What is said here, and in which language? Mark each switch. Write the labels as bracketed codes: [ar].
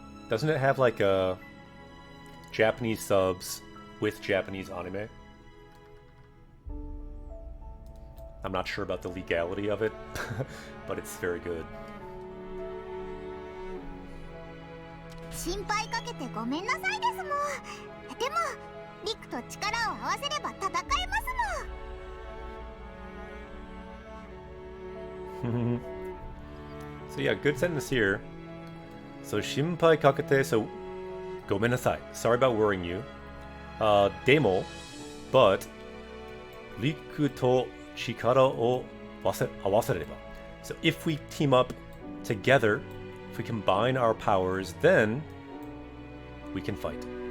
[en] Doesn't it have like Japanese subs with Japanese anime? I'm not sure about the legality of it, but it's very good. [ja] 心配かけてごめんなさいですもん。でもリクと力を合わせれば戦えますもん。 [en] So yeah, good sentence here. So [ja] shinpai kakete, [en] so [ja] gomenasai. [en] Sorry about worrying you. [ja] Demo, [en] but [ja] Riku to chikara o awasereba. [en] So if we team up together, if we combine our powers, then we can fight.